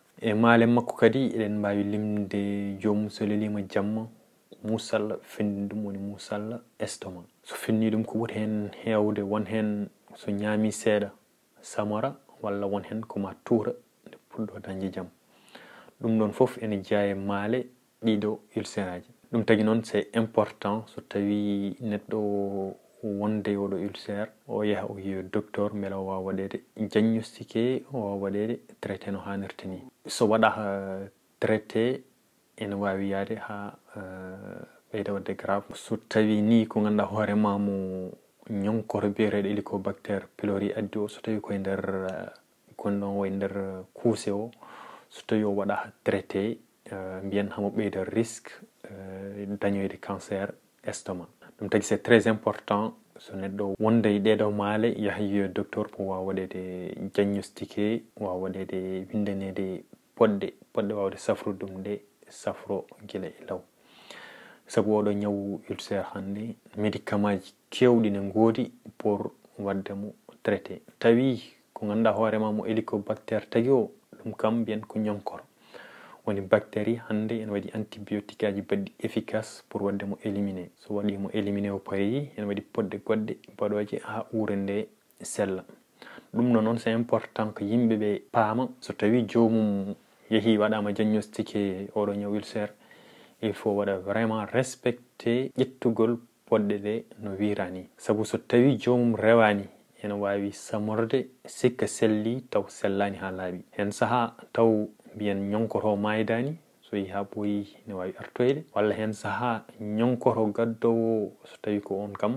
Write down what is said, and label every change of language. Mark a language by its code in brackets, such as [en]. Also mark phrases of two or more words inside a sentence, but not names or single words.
[ff] E maale makko kadi eɗen mbawi limde jomum so lelima jamma musalla finni ɗum woni musalla estomac. So finni ɗum ko ɓuri hen hewde won hen so ñaami seeɗa samara walla won hen koma tuura nde puɗɗo dañde jaam. Ɗum ɗon foof ene jeeya e maale ɗiɗo ulcère aji. Ɗum tagui noon [fr] c'est important [ff] so tawi neɗɗo wonde oɗo ulcère o yaha o yiiya docteur beela o wawa waɗede diagnostiqué o wawa waɗede traité no hannirta ni. So waɗaka traité ene wawi yaade ha ɓeyda wadde grave. So tawi ni ko ganduɗa hoorema mo ñonkoto biyeteɗo Helicobacter pylori addi o so tawi koye nder gonɗon o e nder kuuse o so tawi o waɗaka traité mbiyen hamo ɓeyda risque dañoyde [fr] cancer estomac. [ff] Ɗum tagui [fr] c'est très important [ff] so neɗɗo wonda e ɗeɗo maale yaha yiyo docteur pour wawa waɗede diagnostiqué wawa waɗede windanede poɗɗe wawde safrude ɗum nde safro gila e law sabu oɗo ñawu ulcère hande médicament ji kewɗi ne goodi pour waddemo traité tawi ko ganduɗa hoorema mo hélicobactère tagui o ɗum kam mbiyen ko ñonkoro woni bactérie hande en waɗi antibiotique aji badɗi efficace pour wadde mo éliminer so waɗimo éliminer o payi en waɗi poɗɗe goɗɗe baɗoje ha uure nde sella ɗum no noon [fr] c'est important que [ff] yimɓeɓe paama so tawi jomum yeehi waɗama diagnostiqué oɗo ñaw ulcère [fr] il faut [ff] waɗa [fr] vraiment respecté [ff] ƴettugol poɗɗe ɗe no wirani sabu so tawi jomum rewani ene wawi samorde sikka selli taw sellani ha laaɓi hen saaha taw mbiyen ñonkoro maydani so yi ha ɓooyi ne wawi artoyde walla hen saaha ñonkoro gaddowo so tawi ko on kam